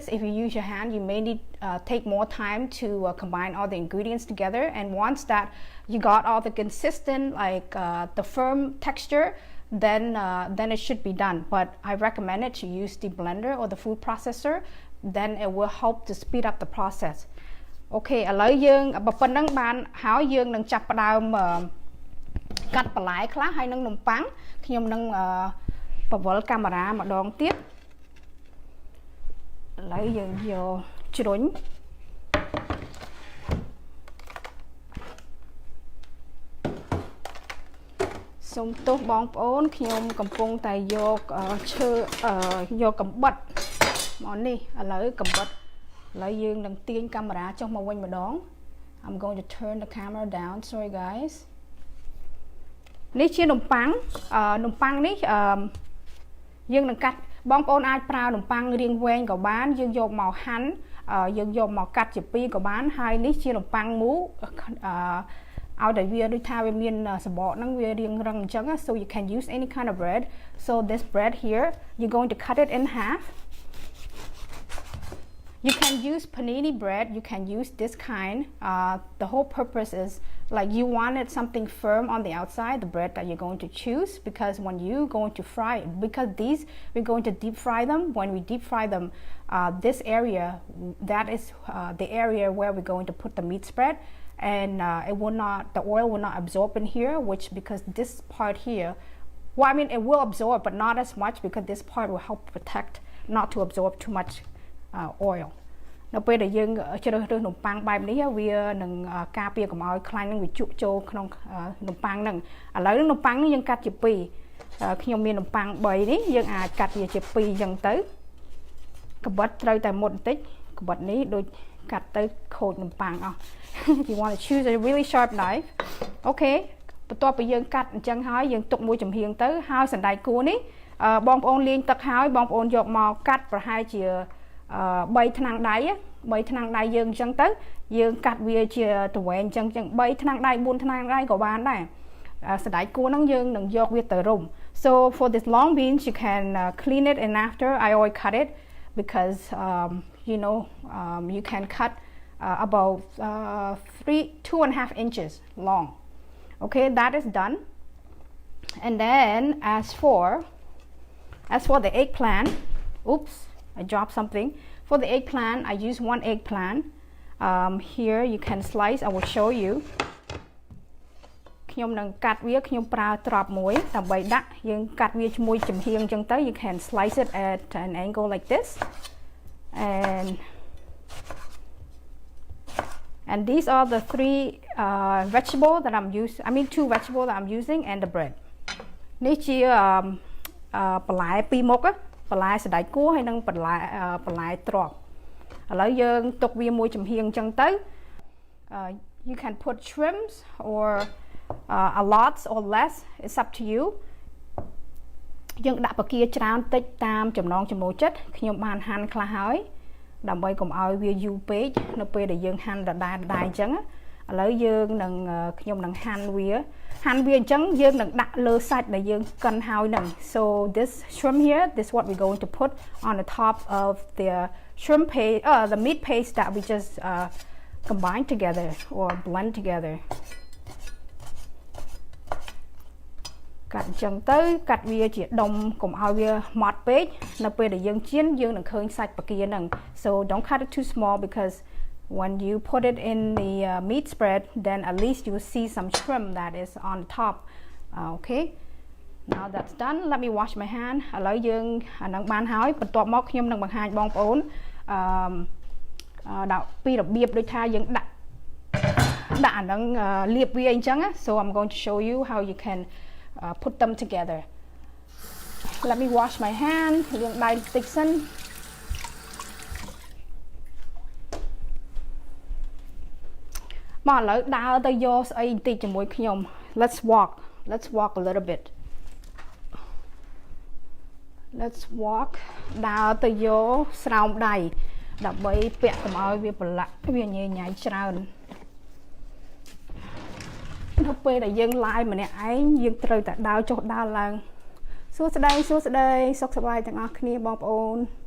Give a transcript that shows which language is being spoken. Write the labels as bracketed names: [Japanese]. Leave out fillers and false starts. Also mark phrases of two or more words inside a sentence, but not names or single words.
[English] If you use your hand, you may need take more time to combine all the ingredients together, and once that you got all the consistent like the firm texture, then it should be done. But I recommend it to use the blender or the food processor, then it will help to speed up the process. [Khmer] Okay, ឥឡូវយើងបើប៉ុណ្ណឹងបានហើយយើងនឹងចាប់ផ្ដើមកាត់បន្លែខ្លះហើយនឹងនំប៉័ងខ្ញុំនឹងបវល់កាមេរ៉ាម្ដងទៀត ឥឡូវយើងយកជ្រុញសូមទោសបងប្អូនខ្ញុំកំពុងតែយកយកកំបិតមកនេះឥឡូវកំបិតឥឡូវយើងនឹងទាញកាមេរ៉ាចុះមកវិញម្ដង [English] I'm going to turn the camera down. Sorry guys. [Khmer] នេះជានំប៉័ងនេះយើងនឹងកាត់ បងប្អូនអាចប្រើនំប៉័ងរាងវែងក៏បានយើងយកមកហាន់យើងយកមកកាត់ជាពីរក៏បានហើយនេះជានំប៉័ងមូឲ្យតែវាដូចថាវាមានសបកហ្នឹងវារាងរឹងអញ្ចឹង [English] so you can use any kind of bread. So this bread here you're going to cut it in half. You can use panini bread, you can use this kind. The whole purpose is like you wanted something firm on the outside, the bread that you're going to choose, because when you're going to fry it, because these we're going to deep fry them. When we deep fry them, this area, that is the area where we're going to put the meat spread, and the oil will not absorb in here, which because this part here, well I mean it will absorb but not as much because this part will help protect not to absorb too much oil. [Khmer] នៅពេលដែលយើងជ្រើសរើសនំប៉័ងបែបនេះវានឹងការពារកុំឲ្យខ្លាញ់នឹងវាជក់ចូលក្នុងនំប៉័ងហ្នឹងឥឡូវនំប៉័ងនេះយើងកាត់ជាពីរខ្ញុំមាននំប៉័ង3នេះយើងអាចកាត់វាជាពីរអញ្ចឹងទៅកបិតត្រូវតែមុតបន្តិចកបិតនេះដូចកាត់ទៅខូចនំប៉័ងអស់ [English] You want to choose a really sharp knife. [Khmer] Okay បន្ទាប់ពីយើងកាត់អញ្ចឹងហើយយើងទុកមួយចំហៀងទៅហើយសណ្តែកគួរនេះបងប្អូនលាងទឹកហើយបងប្អូនយកមកកាត់ប្រហែលជា 3 ថ្នាំងដៃ3ថ្នាំងដៃយើងអញ្ចឹងទៅយើងកាត់វា ជាទៅវែងអញ្ចឹង3ថ្នាំងដៃ4ថ្នាំងដៃក៏បានដែរសណ្តែកគួរហ្នឹងយើងនឹង យកវាទៅរុំ [English] so for this long beans you can clean it and after I always cut it because you know you can cut about 2.5 inches long okay that is done and then as for the eggplant oops I dropped something for the eggplant I use 1 eggplant here you can slice I will show you [Khmer] ខ្ញុំនឹងកាត់វាខ្ញុំប្រើត្រប់មួយដើម្បីដាក់យើងកាត់វាជាមួយចំហៀងអញ្ចឹងទៅ [English] you can slice it at an angle like this and these are the 3 vegetables that I'm using I mean 2 vegetables that I'm using and the bread [Khmer] នេះជាបន្លែពីរមុខបន្លែសណ្តែកគួរហើយនិងបន្លែត្រប់ឥឡូវយើងទុកវាមួយចំហៀងអញ្ចឹងទៅ [English] you can put shrimps or a lot or less it's up to you [Khmer] យើងដាក់បកាច្រើនតិចតាមចំណងចំណូលចិត្ត ខ្ញុំបានហាន់ខ្លះហើយដើម្បីកុំឲ្យវាយូរពេកនៅពេលដែលយើងហាន់ដដែលអញ្ចឹងឥឡូវយើងនឹងខ្ញុំនឹងហាន់វាអញ្ចឹងយើងនឹងដាក់លើសាច់ដែលយើងកិនហើយហ្នឹង [English] so this shrimp here this what we're going to put on the top of the shrimp paste the meat paste that we just combine together or blend together [Khmer] កាត់អញ្ចឹងទៅកាត់វាជាដុំកុំឲ្យវាម៉ត់ពេកនៅពេលដែលយើងចៀនយើងនឹងឃើញសាច់បកាហ្នឹង [English] so don't cut it too small because when you put it in the meat spread then at least you will see some shrimp that is on the top okay now that's done let me wash my hand [Khmer] ឥឡូវយើងអានឹងបានហើយបន្ទាប់មកខ្ញុំនឹងបង្ហាញបងប្អូន ដាក់ពីរបៀបដូចថាយើងដាក់អានឹងលាបវាអញ្ចឹង [English] so I'm going to show you how you can put them together let me wash my hand [Khmer] យើងដៃតិចសិនមកឥឡូវដើរទៅយកស្អីបន្តិចជាមួយខ្ញុំ [English] let's walk a little bit let's walk [Khmer] ដើរទៅយកស្រោមដៃដើម្បីពាក់កុំឲ្យវាប្រឡាក់វាញ៉ៃញ៉ៃច្រើននៅពេលដែលយើង live ម្នាក់ឯងយើងត្រូវតែដើរចុះដើរឡើងសួស្តីសុខសប្បាយទាំងអស់គ្នាបងប្អូន